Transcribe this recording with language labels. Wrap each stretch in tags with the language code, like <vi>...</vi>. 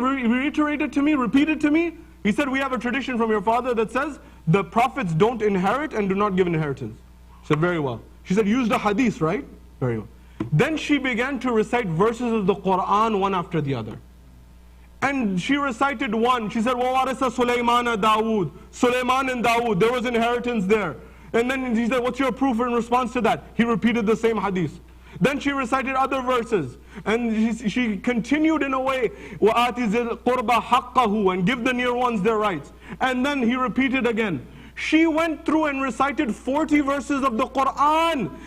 <en>Reiterate it to me, repeat it to me. He said, we have a tradition from your father that says the prophets don't inherit and do not give inheritance. She said, very well. She said, use the hadith, right? Very well. Then she began to recite verses of the Quran one after the other. And she recited one. She said,</en> <ar>وَوَارِثَ سُلَيْمَانَ دَاوُود.</ar> <en>Sulaiman and Dawood, there was inheritance there. And then he said, what's your proof in response to that? He repeated the same hadith. Then she recited other verses. And she continued in a way,</en> <ar>وَآتِ ذِي الْقُرْبَ حَقَّهُ,</ar> <en>and give the near ones their rights. And then he repeated again. She went through and recited 40 verses of the Quran.</en>